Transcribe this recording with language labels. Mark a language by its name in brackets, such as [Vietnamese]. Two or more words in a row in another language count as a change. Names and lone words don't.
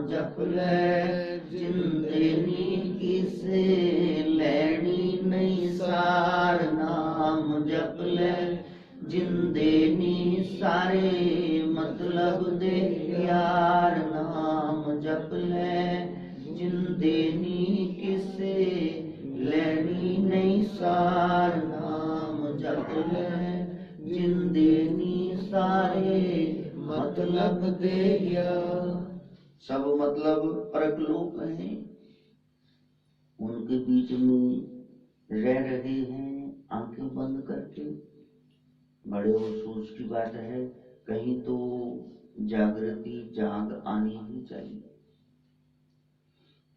[Punjabi] ਜਪ ਲੈ ਜਿੰਦੇ ਨੀ ਕਿਸੇ ਲੈਣੀ ਨਹੀਂ ਸਾਰ ਨਾਮ ਜਪ ਲੈ ਜਿੰਦੇ ਨੀ ਸਾਰੇ ਮਤਲਬ ਦੇ ਯਾਰ ਨਾਮ ਜਪ ਲੈ ਜਿੰਦੇ ਨੀ ਕਿਸੇ ਲੈਣੀ ਨਹੀਂ ਸਾਰ ਨਾਮ ਜਪ ਲੈ ਜਿੰਦੇ ਨੀ ਸਾਰੇ ਮਤਲਬ ਦੇ ਗਿਆ। [Hindi] सब मतलब परक लोग हैं, उनके बीच में रह रहे हैं आंखें बंद करके। बड़े अफसोस की बात है, कहीं तो जागृति जाग आनी ही चाहिए।